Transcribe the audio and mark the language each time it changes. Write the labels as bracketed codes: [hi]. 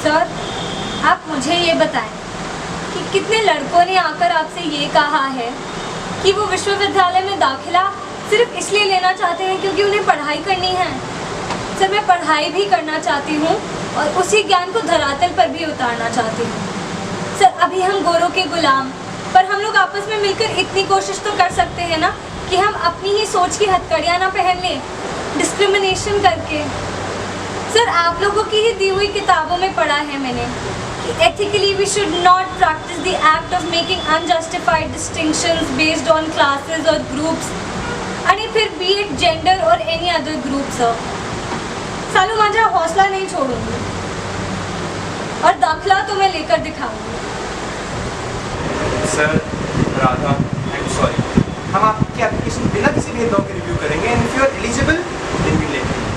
[hi] Sir, आप मुझे ये बताएं कि कितने लड़कों ने आकर आपसे ये कहा है कि वो विश्वविद्यालय में दाखिला सिर्फ इसलिए लेना चाहते हैं क्योंकि उन्हें पढ़ाई करनी है। सर, मैं पढ़ाई भी करना चाहती हूँ और उसी ज्ञान को धरातल पर भी उतारना करना चाहती हूँ। सर, अभी हम गोरों के गुलाम, पर हम लोग आपस में मिलकर इतनी कोशिश तो कर सकते हैं ना कि हम अपनी ही सोच की हथकड़ियाँ ना पहन लें, डिस्क्रिमिनेशन करके। सर, आप लोगों की ही दी हुई किताबों में पढ़ा है मैंने कि [en] ethically we should not practice the act of making unjustified distinctions based on classes or groups, and फिर be it gender or any other group, sir. [hi] सालू माझा हौसला नहीं छोड़ूंगी और दाखला तो मैं लेकर दिखाऊंगी। Sir, Radha, I am sorry, हम आपकी एप्लीकेशन बिना किसी भेदभाव के रिव्यू करेंगे and if you are eligible then we let.